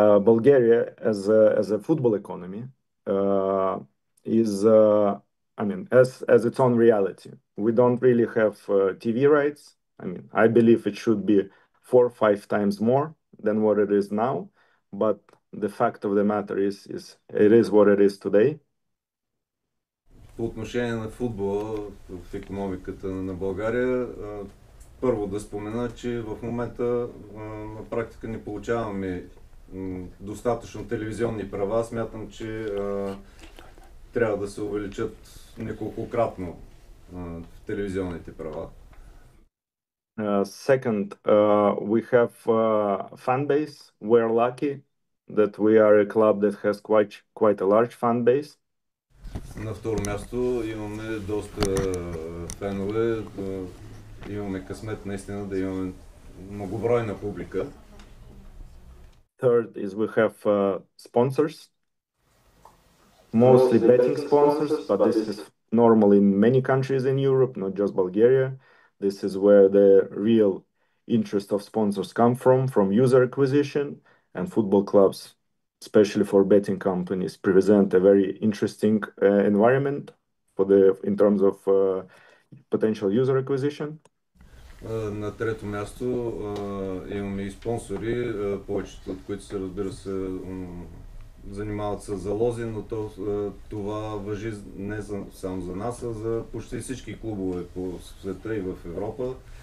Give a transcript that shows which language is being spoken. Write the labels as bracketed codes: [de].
[en] Bulgaria as a football economy is, I mean, as its own reality. We don't really have TV rights. I mean, I believe it should be 4 or 5 times more than what it is now. But the fact of the matter is it is what it is today. [bg] По отношение на футбола в икономиката на България, първо да спомена, че в момента на практика не получаваме достатъчно телевизионни права, смятам, че трябва да се увеличат неколкократно телевизионните права. [en] Second, we have fan base. We're lucky that we are a club that has quite a large fan base. [bg] На второ място имаме доста фенове, имаме късмет наистина да имаме многобройна публика. [en] Third is we have sponsors, mostly betting sponsors, but this is normal in many countries in Europe, not just Bulgaria. This is where the real interest of sponsors come from user acquisition, and football clubs, especially for betting companies, present a very interesting environment in terms of potential user acquisition. [bg] На трето място имаме и спонсори, повечето от които се, разбира се, занимават с залози, но това важи не само за нас, а за почти всички клубове по света и в Европа.